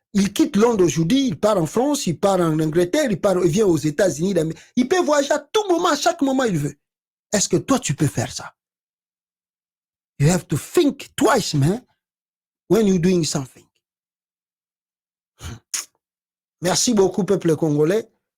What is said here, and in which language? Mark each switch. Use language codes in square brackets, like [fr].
[fr] Il quitte Londres aujourd'hui, il part en France, il part en Angleterre, il vient aux États-Unis. Il peut voyager à tout moment, à chaque moment il veut. Est-ce que toi, tu peux faire ça? [en] You have to think twice, man, when you're doing something. [fr] Merci beaucoup, peuple congolais.